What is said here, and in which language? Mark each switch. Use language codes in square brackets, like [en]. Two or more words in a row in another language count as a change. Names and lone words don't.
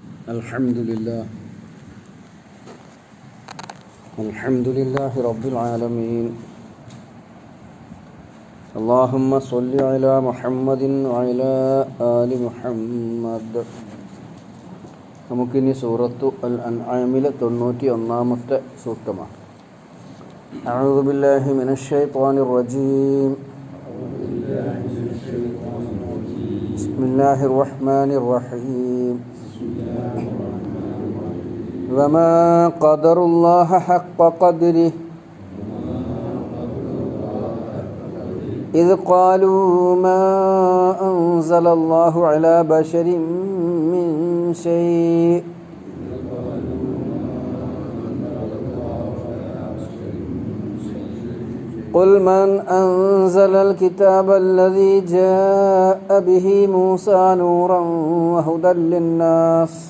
[ar] الحمد لله رب العالمين. اللهم صل على محمد وعلى آل محمد. [ml] നമുക്കിനി സൂറത്തു അൽ-അൻആമിലെ 91-ാമത്തെ സൂക്തമാണ്. [ar] أعوذ بالله من الشيطان الرجيم. بسم الله الرحمن الرحيم. وما قدروا الله حق قدره إذ قالوا ما أنزل الله على بشر من شيء قل من أنزل الكتاب الذي جاء به موسى نورا وهدى للناس